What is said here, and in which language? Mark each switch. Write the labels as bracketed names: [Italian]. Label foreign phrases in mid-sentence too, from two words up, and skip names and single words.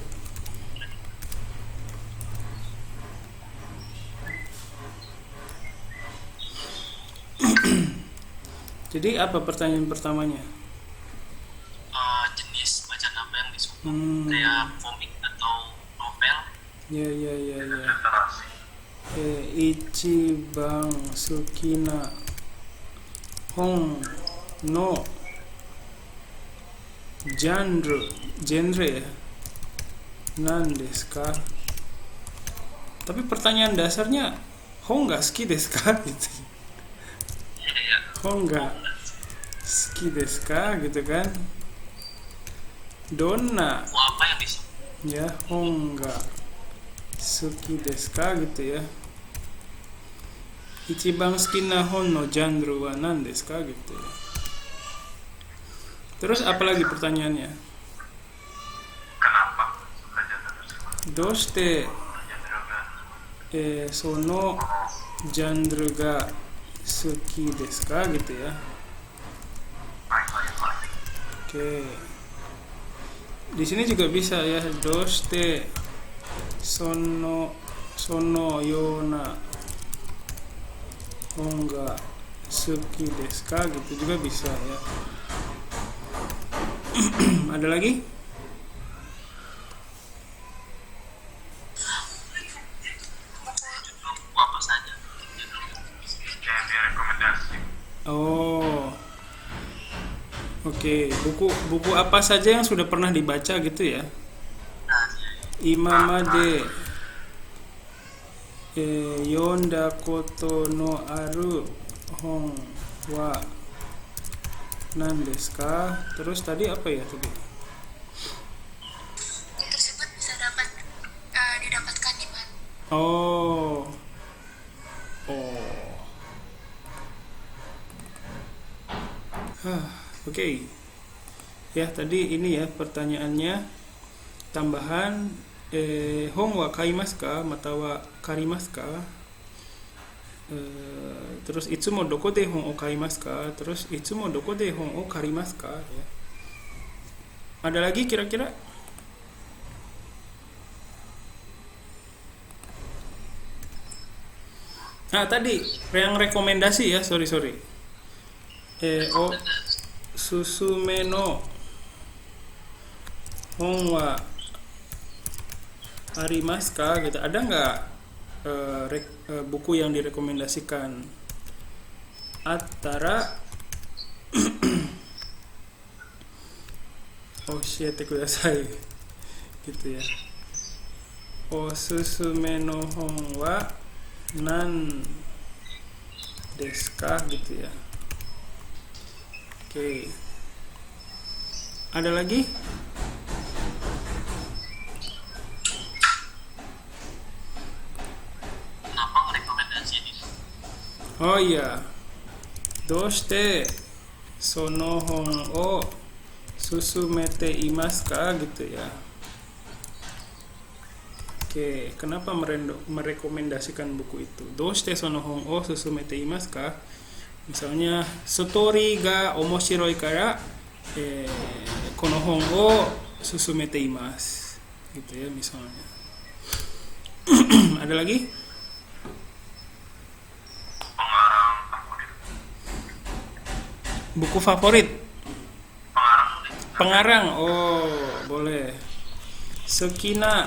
[Indonesian] Jadi apa pertanyaan pertamanya? Jenis bacaan apa yang disuka? Kayak komik atau novel? Ya. literasi. [Japanese] 一番好きなジャンルや. 何ですか? [Indonesian] Tapi pertanyaan dasarnya [Japanese] 本が好きですか gitu. [Indonesian] Iya. [Japanese] 本が好きですか [Indonesian] gitu kan? [Japanese] Donna [Indonesian] Buku apa yang disuka? [Japanese] ya 本が好きですか [Indonesian] gitu ya. [Japanese] 一番好きな本のジャンルは何ですか [Indonesian] gitu ya. Terus apa lagi pertanyaannya? Kenapa suka genre tersebut? [Japanese] Doshite ジャンルがそのジャンルが好きですか [Indonesian] gitu ya. Baik. Oke. Di sini juga bisa ya, [Japanese] どうしてそのような本が好きですか [Indonesian] gitu juga bisa ya. Ada lagi? Buku apa saja? Kayak dia rekomendasi. Oh. Oke, buku apa saja yang sudah pernah dibaca gitu ya? [Japanese] 今まで読んだことのある本は何ですか? [Indonesian] Terus tadi apa ya tadi? Tersebut bisa didapatkan di mana? Oh. Oke. Ya, tadi ini ya pertanyaannya. [Japanese] Tambahan 本は買いますかまたは借りますか? Terus いつもどこで本を買いますか? Terus いつもどこで本を借りますか? [Indonesian] Ya. Ada lagi kira-kira? Nah, tadi yang rekomendasi ya, sorry. [Japanese] 勧めの本はありますか gitu. [Indonesian] Ada nggak buku yang direkomendasikan? [Japanese] あったら教えてください [Indonesian] gitu ya. [Japanese] おすすめの本は何ですか [Indonesian] gitu ya. Oke. Ada lagi? Kenapa rekomendasi ini? Oh iya. [Japanese] どうしてその本を勧めていますか [Indonesian] gitu ya. Oke, kenapa merekomendasikan buku itu? [Japanese] どうしてその本を勧めていますか? Misalnya, story が面白いからこの本を勧めています. [Indonesian] Gitu ya misalnya. Ada lagi? Pengarang favorit. Buku favorit? Pengarang. Pengarang, oh boleh. Sukina.